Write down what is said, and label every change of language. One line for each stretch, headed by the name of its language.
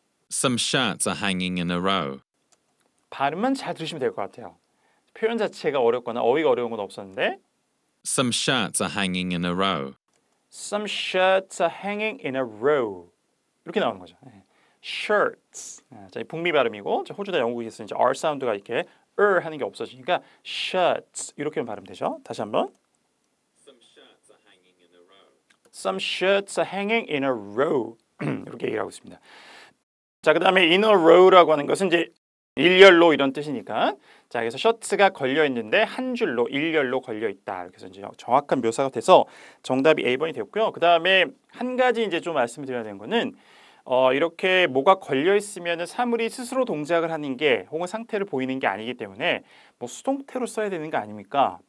English: Some shirts are hanging in a row.
Korean: 발음만 잘 들으시면 될 것 같아요. 표현 자체가 어렵거나 어휘가 어려운 건 없었는데
English: Some shirts are hanging in a row. Some shirts are hanging in a row
Korean: 이렇게 나오는 거죠.
English: shirts.
Korean: 자, 이 북미 발음이고 자, 호주나 영국에서 이제 R 사운드가 이렇게 하는 게 없어지니까 shirts 이렇게 발음되죠. 다시 한번.
English: Some shirts are hanging in a row. Some shirts are hanging in a row
Korean: 이렇게 얘기하고 있습니다. 자, 그다음에
English: in a row
Korean: 라고 하는 것은 이제 일렬로 이런 뜻이니까 자, 그래서 셔츠가 걸려 있는데 한 줄로 일렬로 걸려 있다. 그래서 이제 정확한 묘사가 돼서 정답이 A번이 되었고요. 그다음에 한 가지 이제 좀 말씀을 드려야 되는 거는 이렇게 뭐가 걸려 있으면 사물이 스스로 동작을 하는 게 혹은 상태를 보이는 게 아니기 때문에 뭐 수동태로 써야 되는 거 아닙니까?